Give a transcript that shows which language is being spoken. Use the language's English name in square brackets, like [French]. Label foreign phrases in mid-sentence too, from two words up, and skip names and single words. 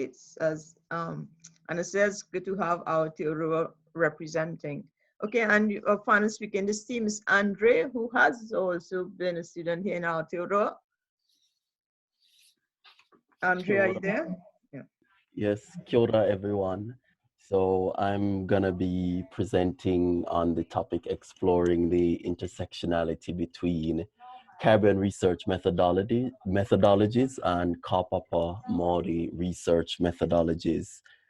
[English] It's as Anna says, good to have our Aotearoa representing. Okay, and our final speaker in this team is Andre, who has also been a student here in Aotearoa. Andre, are you there? Yeah. Yes, [Māori] kia ora, [English] everyone. So I'm gonna be presenting on the topic exploring the intersectionality between Caribbean research methodologies and [Māori] Kaupapa Māori [English] research methodologies.